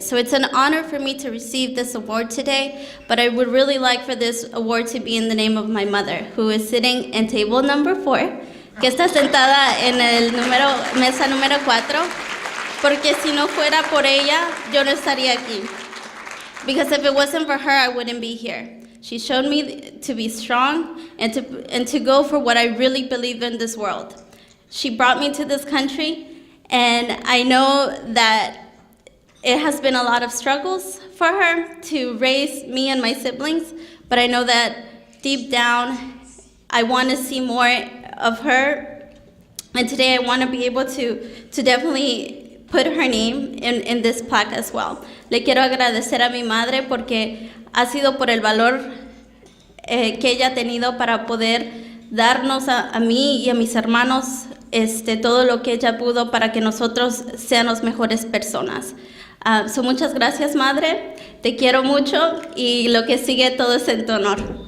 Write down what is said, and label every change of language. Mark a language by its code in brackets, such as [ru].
[en] So it's an honor for me to receive this award today, but I would really like for this award to be in the name of my mother, who is sitting in table number 4, [es] que está sentada en mesa número 4. Porque si no fuera por ella, yo no estaría aquí. [en] Because if it wasn't for her, I wouldn't be here. She showed me to be strong and to go for what I really believe in this world. She brought me to this country, and I know that it has been a lot of struggles for her to raise me and my siblings, but I know that deep down, I want to see more of her. And today I want to be able to definitely put her name in this plaque as well. [es] Le quiero agradecer a mi madre porque ha sido por el valor que ella ha tenido para poder darnos a mí y a mis hermanos todo lo que ella pudo para que nosotros seamos mejores personas. [en] So [es] muchas gracias, madre. Te quiero mucho y lo que sigue todo es en tu honor.